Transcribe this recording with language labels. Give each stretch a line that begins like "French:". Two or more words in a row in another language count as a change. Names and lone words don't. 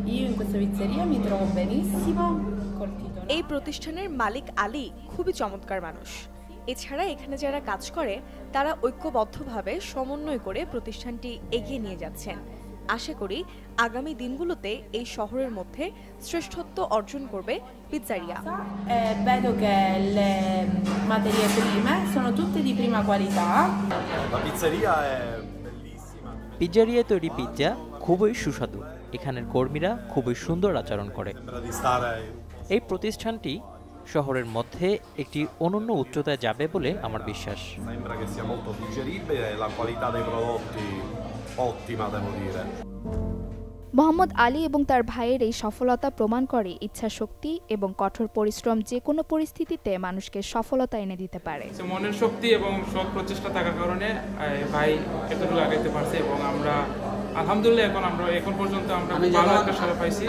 Bangla: এই প্রতিষ্ঠানের মালিক আলী খুবই চমৎকার মানুষ। এছাড়া এখানে যারা কাজ করে তারা ঐক্যবদ্ধভাবে সমন্বয় করে প্রতিষ্ঠানটি এগিয়ে নিয়ে যাচ্ছেন। আশা করি আগামী দিনগুলোতে এই শহরের মধ্যে শ্রেষ্ঠত্ব অর্জন করবে পিৎজারিয়া।
Italian: Vedo che le materie prime sono tutte di prima qualità. La pizzeria è bellissima.
Bangla: পিৎজারিয়ায় তৈরি পিৎজা খুবই সুস্বাদু। এখানের কর্মীরা খুবই সুন্দর আচরণ করে। এই প্রতিষ্ঠানটি শহরের মধ্যে একটি অনন্য উচ্চতায় যাবে বলে আমার বিশ্বাস।
Italian: Sembra che sia molto digeribile e la qualità dei prodotti ottima, devo dire.
Bangla: মোহাম্মদ আলী এবং তার ভাইয়ের এই সফলতা প্রমাণ করে ইচ্ছাশক্তি এবং কঠোর পরিশ্রম যে কোনো পরিস্থিতিতে মানুষকে সফলতা এনে দিতে পারে। মনের শক্তি এবং সৎ প্রচেষ্টা থাকার কারণে ভাই এতটুকু আগাইতে পারছে এবং আমরা আলহামদুলিল্লাহ এখন পর্যন্ত আমরা ভালো একটা সাড়া পাইছি।